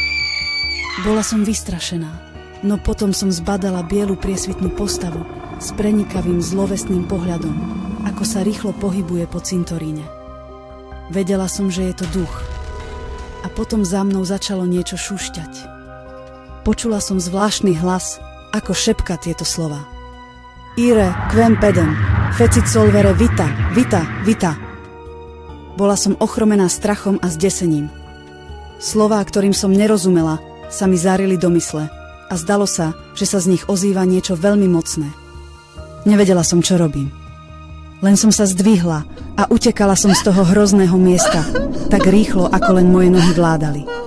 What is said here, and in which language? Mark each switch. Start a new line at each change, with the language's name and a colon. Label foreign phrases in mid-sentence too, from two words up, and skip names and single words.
Slovak: Bola som vystrašená, no potom som zbadala bielu priesvitnú postavu s prenikavým zlovestným pohľadom, ako sa rýchlo pohybuje po cintoríne. Vedela som, že je to duch. A potom za mnou začalo niečo šušťať. Počula som zvláštny hlas, ako šepka tieto slova.
Latin: Ire, quem pedem, fecit solvere vita, vita, vita.
Slovak: Bola som ochromená strachom a zdesením. Slová, ktorým som nerozumela, sa mi zarili do mysle a zdalo sa, že sa z nich ozýva niečo veľmi mocné. Nevedela som, čo robím. Len som sa zdvihla a utekala som z toho hrozného miesta, tak rýchlo, ako len moje nohy vládali.